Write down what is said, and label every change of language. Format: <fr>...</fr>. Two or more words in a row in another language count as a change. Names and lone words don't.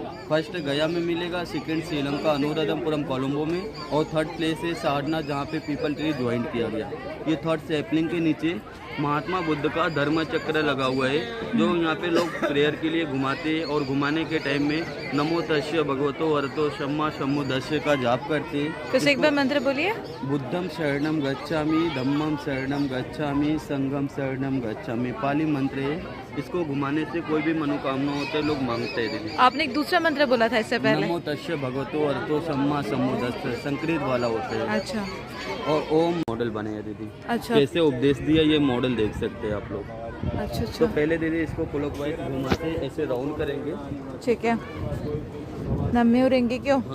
<hi>फर्स्ट गया में मिलेगा, सेकंड श्रीलंका अनुराधपुरम कोलंबो में, और 3rd प्लेस है सारनाथ, जहाँ पे</hi> <en>peepal tree</en> <hi>ज्वाइन किया गया। ये 3rd सैपलिंग के नीचे महात्मा बुद्ध का धर्म चक्र लगा हुआ है, जो यहाँ पे लोग प्रेयर के लिए घुमाते हैं। और घुमाने के टाइम में</hi> <pi>नमो तस्य भगवतो अरहतो सम्मा सम्बुद्धस्य</pi> <hi>का जाप करते हैं। कुछ एक बार मंत्र बोलिए।</hi> <pi>बुद्धम शरणम गच्छामि, धम्मम शरणम गच्छामि, संघम शरणम गच्छामि,</pi> <hi>पाली मंत्र है। इसको घुमाने से कोई भी मनोकामना होते लोग मांगते हैं दीदी। आपने एक दूसरा मंत्र बोला था इससे पहले।</hi> <pi>नमो तस्य भगवतो अरहतो सम्मा सम्बुद्धस्य,</pi> <hi>संस्कृत वाला होता है। अच्छा। और ओम मॉडल बने हैं दीदी। अच्छा। कैसे उपदेश दिया ये मॉडल देख सकते हैं आप लोग। अच्छा, तो अच्छा, पहले दीदी इसको क्लॉकवाइज घुमाते ऐसे राउंड करेंगे। ठीक है। नम्हे उड़ेंगे क्यों?</hi>